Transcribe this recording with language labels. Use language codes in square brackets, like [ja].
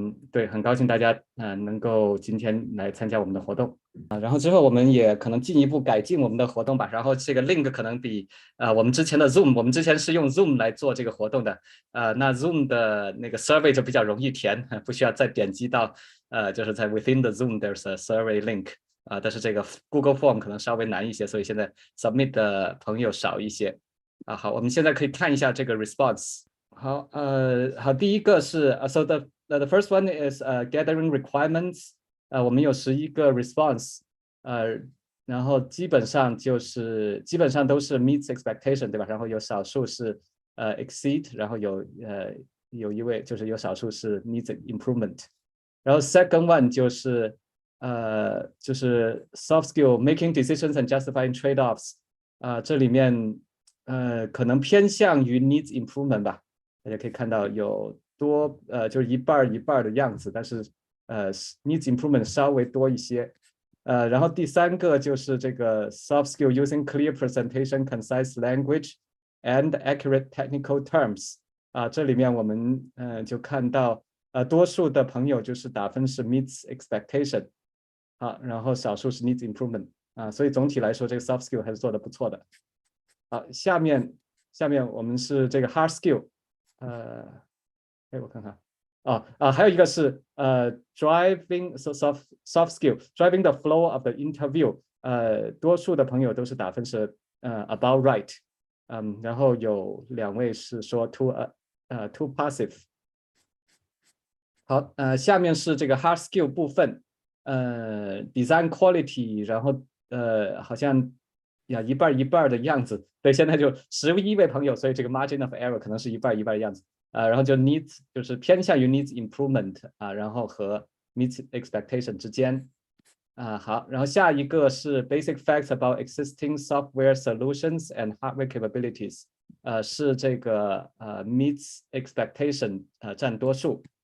[zh] 对，很高兴大家能够今天来参加我们的活动然后之后我们也可能进一步改进我们的活动吧。然后这个 link 可能比我们之前的 Zoom， 我们之前是用 Zoom 来做这个活动的那 Zoom 的那个 survey 就比较容易填，不需要再点击到就是在 [en] within the Zoom there's a survey link [zh] 但是这个 Google Form 可能稍微难一些，所以现在 submit 的朋友少一些好，我们现在可以看一下这个 response。好，第一个是 [en] so the first one is gathering requirements。 [zh] 我们有11个 response，然后基本上都是 meets expectation， 对吧？然后有少数是exceed， 然后有一位就是有少数是 needs improvement。然后 second one 就是 [en] soft skill making decisions and justifying trade-offs， [zh] 这里面可能偏向于 needs improvement 吧。大家可以看到有就是一半的样子，但是needs improvement 稍微多一些。然后第三个就是这个 [en] soft skill using clear presentation, concise language, and accurate technical terms。 [zh] 这里面我们就看到多数的朋友就是打分是 meets expectation， 好，然后少数是 needs improvement， 所以总体来说这个 soft skill 还是做的不错的。好，下面我们是这个 hard skill， 我看看。还有一个是 [en] driving soft skill driving the flow of the interview， [zh] 多数的朋友都是打分是about right， 然后有2位是说 too passive。好，下面是这个 hard skill 部分，design quality， 然后好像一半一半的样子，对，现在就11位朋友，所以这个 margin of error 可能是一半一半的样子。然后就 needs 就是偏向于 needs improvement， 然后和 meets expectation 之间。好，然后下一个是 [en] basic facts about existing software solutions and hardware capabilities， [zh] 是这个meets expectation 占多数。